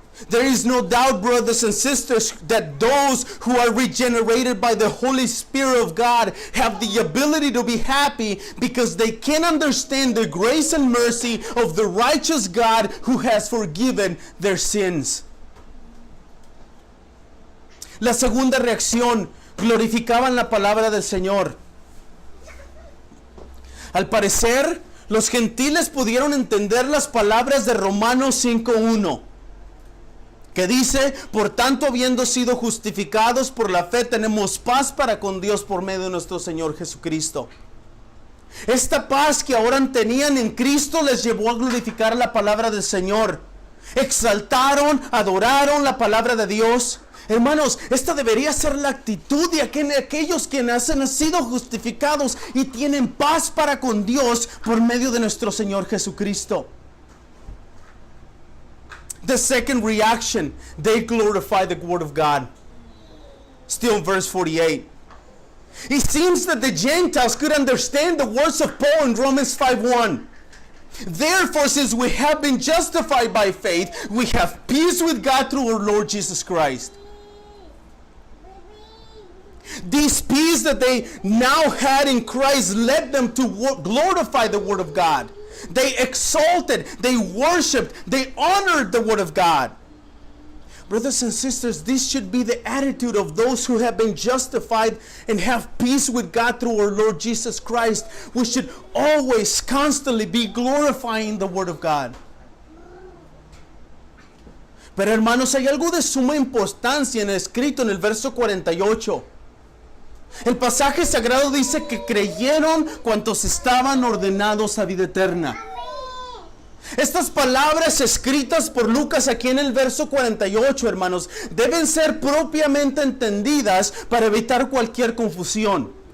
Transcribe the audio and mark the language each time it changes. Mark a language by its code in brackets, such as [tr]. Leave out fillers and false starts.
[en] There is no doubt, brothers and sisters, that those who are regenerated by the Holy Spirit of God have the ability to be happy because they can understand the grace and mercy of the righteous God who has forgiven their sins. [es] La segunda reacción, glorificaban la palabra del Señor. Al parecer, los gentiles pudieron entender las palabras de Romanos 5:1. Que dice, por tanto, habiendo sido justificados por la fe, tenemos paz para con Dios por medio de nuestro Señor Jesucristo. Esta paz que ahora tenían en Cristo les llevó a glorificar la palabra del Señor. Exaltaron, adoraron la palabra de Dios. Hermanos, esta debería ser la actitud de aquellos quienes han sido justificados y tienen paz para con Dios por medio de nuestro Señor Jesucristo. [en] The second reaction, they glorify the word of God. Still in verse 48. It seems that the Gentiles could understand the words of Paul in Romans 5:1. Therefore, since we have been justified by faith, we have peace with God through our Lord Jesus Christ. This peace that they now had in Christ led them to glorify the Word of God. They exalted, they worshiped, they honored the Word of God. Brothers and sisters, this should be the attitude of those who have been justified and have peace with God through our Lord Jesus Christ. We should always, constantly be glorifying the Word of God. [es] Pero hermanos, hay algo de suma importancia escrito en el verso 48. El pasaje sagrado dice que creyeron cuantos estaban ordenados a vida eterna. Estas palabras escritas por Lucas aquí en el verso 48, hermanos, deben ser propiamente entendidas para evitar cualquier confusión.